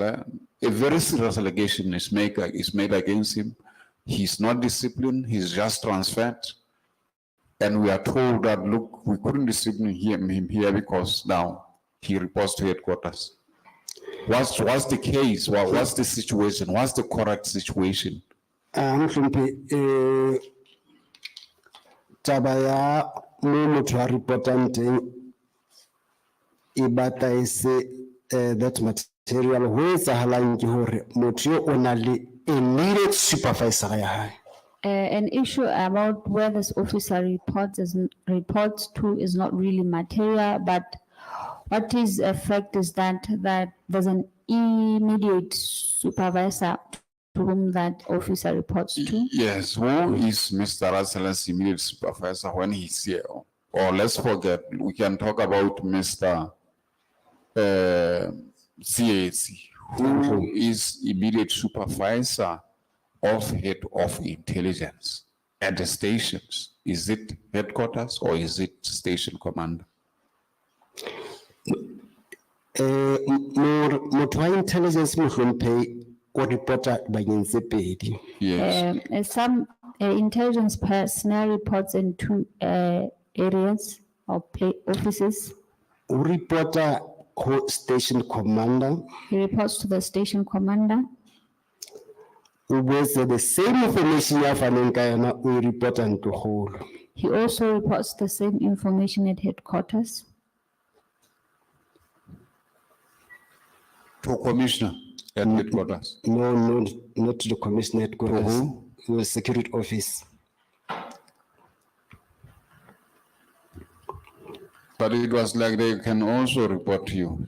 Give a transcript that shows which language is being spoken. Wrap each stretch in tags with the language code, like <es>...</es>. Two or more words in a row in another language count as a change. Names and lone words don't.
<en>A very serious allegation is made against him. He's not disciplined. He's just transferred. And we are told that, look, we couldn't discipline him here because now he reports to headquarters. What's the case? What's the situation? What's the correct situation?</en> <st>Taba ya motho a reportang teng e batla e se</st> <en>that material</en> <st>ho etsahalang ke hore motho yo o na le</st> <en>immediate supervisor</en> <st>ya hae.</st> <en>An issue about where this officer reports to is not really material, but what is a fact is that there's an immediate supervisor to whom that officer reports to. Yes, who is Mr. Russell's immediate supervisor when he's here? Or let's forget, we can talk about Mr. CAC, who is immediate supervisor of head of intelligence at the stations. Is it headquarters or is it station commander?</en> <st>Motho wa intelligence mohlomphehi o reporta bakeng tse pedi.</st> <en>Yes. Some intelligence personnel reports in two areas or offices.</en> <st>O reporta ho</st> <en>station commander. He reports to the station commander.</en> <st>O boetse</st> <en>the same information</en> <st>ya faneng ka yona o reporta ntloholo.</st> <en>He also reports the same information at headquarters. To commissioner at headquarters? No, not to the commissioner headquarters. To the security office. But it was like they can also report to you.</en>